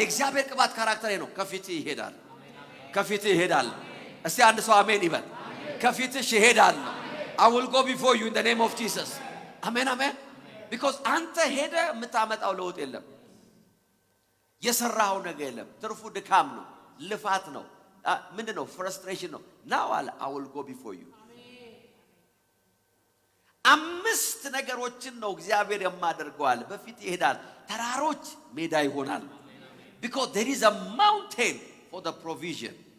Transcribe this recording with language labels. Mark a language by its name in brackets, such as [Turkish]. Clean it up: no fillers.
[Amharic] የእግዚአብሔር ቅባት ካራክተር ነው። ከፊት ይሄዳል፣ ከፊት ይሄዳል። እስቲ አንድ ሰው አሜን ይበል። ከፊትሽ ይሄዳል። [English] I will go before you in the name of Jesus. [Amharic] አሜን አሜን። [English] because [Amharic] አንተ ሄደ የምታመጣው ለውጥ የለም፣ የሰራው ነገር የለም። ትርፉ ድካም ነው፣ ልፋት ነው፣ ምንድነው? [English] ፍረስትሬሽን [Amharic] ነው። [English] now I will go before you. [Amharic] 5 ነገሮችን ነው እግዚአብሔር የማደርገዋል። በፊት ይሄዳል፣ ተራሮች ሜዳ ይሆናል። [English] because there is a mountain for the provision.